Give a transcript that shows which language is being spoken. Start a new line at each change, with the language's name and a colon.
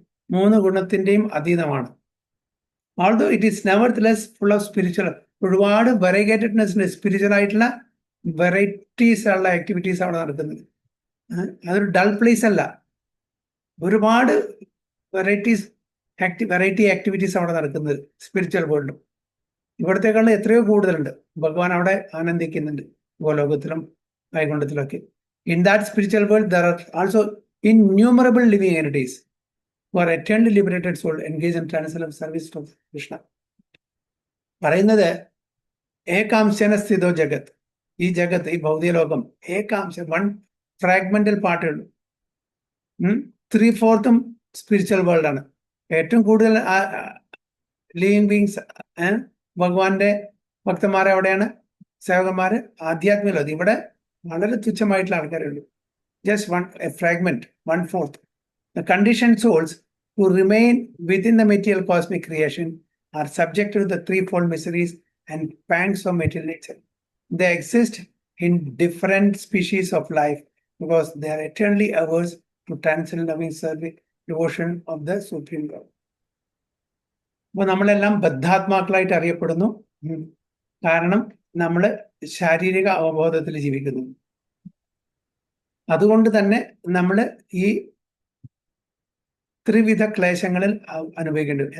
Malayalam: മൂന്ന് ഗുണത്തിന്റെയും അതീതമാണ്.
English: although it is nevertheless full of spiritual,
Malayalam: ഒരുപാട് വെറൈഗേറ്റഡ്നെസ്, spiritual ആയിട്ടുള്ള വെറൈറ്റീസ് ഉള്ള ആക്ടിവിറ്റീസ് അവിടെ നടക്കുന്നത്. അതൊരു ഡൾ പ്ലേസ് അല്ല. ഒരുപാട് വെറൈറ്റി ആക്ടിവിറ്റീസ് അവിടെ നടക്കുന്നത് സ്പിരിച്വൽ വേൾഡിലും. ഇവിടത്തേക്കാളും എത്രയോ കൂടുതലുണ്ട്. ഭഗവാൻ അവിടെ ആനന്ദിക്കുന്നുണ്ട്, ഗോലോകത്തിലും വൈകുണ്ഠത്തിലൊക്കെ.
English: In that spiritual world there are also innumerable living entities who are eternally liberated soul engaged in transcendental service to Krishna.
Malayalam: പറയുന്നത്
Sanskrit: ഏകാംശന സ്ഥിതോ ജഗത്.
Malayalam: ഈ ജഗത്ത്, ഈ ഭൗതിക ലോകം ഏകാംശം, 1 ഫ്രാഗ്മെന്റൽ പാർട്ടേ ഉള്ളൂ. 3/4 സ്പിരിച്വൽ വേൾഡ് ആണ്. ഏറ്റവും കൂടുതൽ ലിവിംഗ് ബീങ്സ് ഭഗവാന്റെ ഭക്തന്മാരെ അവിടെയാണ്, സേവകന്മാര് ആധ്യാത്മിക ലോകം. ഇവിടെ വളരെ തുച്ഛമായിട്ടുള്ള ആൾക്കാരേ ഉള്ളൂ.
English: Just a fragment, 1/4. The conditioned souls who remain within the material cosmic creation are subject to the threefold miseries and pangs of material nature. They exist in different species of life because they are eternally averse to transcend loving service, devotion of the Supreme God.
Malayalam: അപ്പോൾ നമ്മളെല്ലാം ബദ്ധാത്മാക്കളായിട്ട് അറിയപ്പെടുന്നു. കാരണം നമ്മൾ ശാരീരിക അവബോധത്തിൽ ജീവിക്കുന്നു. അതുകൊണ്ട് തന്നെ നമ്മൾ ഈ ത്രിവിധ ക്ലേശങ്ങളിൽ അനുഭവിക്കേണ്ടി വരും.